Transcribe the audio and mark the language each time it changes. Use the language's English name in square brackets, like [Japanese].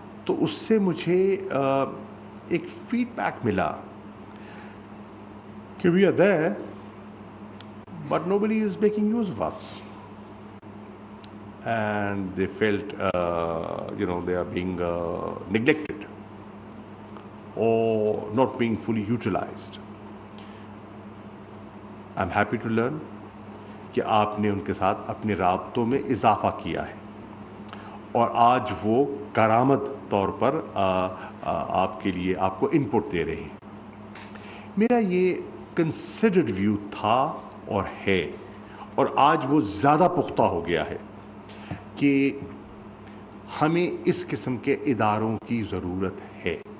[Urdu] تو اس سے مجھے ایک فیڈ بیک ملا کہ [English] We are there but nobody is making use of us. And they felt, they are being neglected or not being fully utilized. I'm happy to learn [Urdu] کہ آپ نے ان کے ساتھ اپنے رابطوں میں اضافہ کیا ہے اور آج وہ کارآمد طور پر آپ کے لیے آپ کو انپٹ دے رہے ہیں. میرا یہ کنسیڈرڈ ویو تھا اور ہے، اور آج وہ زیادہ پختہ ہو گیا ہے کہ ہمیں اس قسم کے اداروں کی ضرورت ہے.